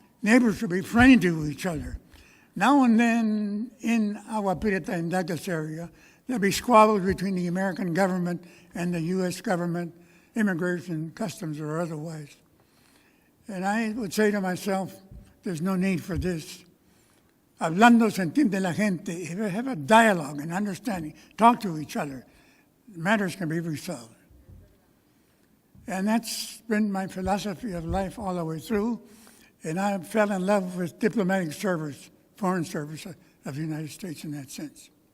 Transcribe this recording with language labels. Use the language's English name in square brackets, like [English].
[English] Neighbors should be friendly to each other. Now and then in Agua Prieta and Douglas area, there'll be squabbles between the American government and the U.S. government, immigration, customs, or otherwise. And I would say to myself, there's no need for this. [Spanish] Hablando se entiende la gente. [English] If we have a dialogue and understanding, talk to each other, matters can be resolved. And that's been my philosophy of life all the way through. And I fell in love with diplomatic service, foreign service of the United States in that sense.